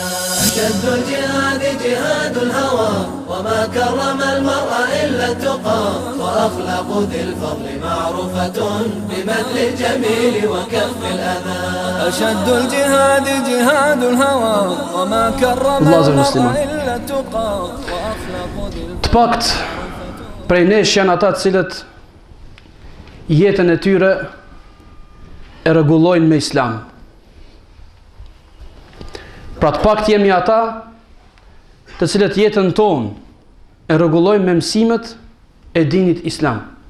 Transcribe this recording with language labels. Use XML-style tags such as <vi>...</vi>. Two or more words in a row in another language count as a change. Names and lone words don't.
<ar>أشد الجهاد جهاد الهوى وما كرم المرء إلا التقى وأخلاق ذي الفضل معروفة ببذل الجميل وكف الأذى. أشد الجهاد جهاد الهوى وما كرم المرء إلا التقى وأخلاق ذي الفضل.</ar> <sq>Të pakt prej nesh janë ata të cilët jetën e tyre e rregullojnë me islam. Pra të pakt jemi ata të cilët jetën tonë e rregullojnë me mësimet e dinit islam.</sq>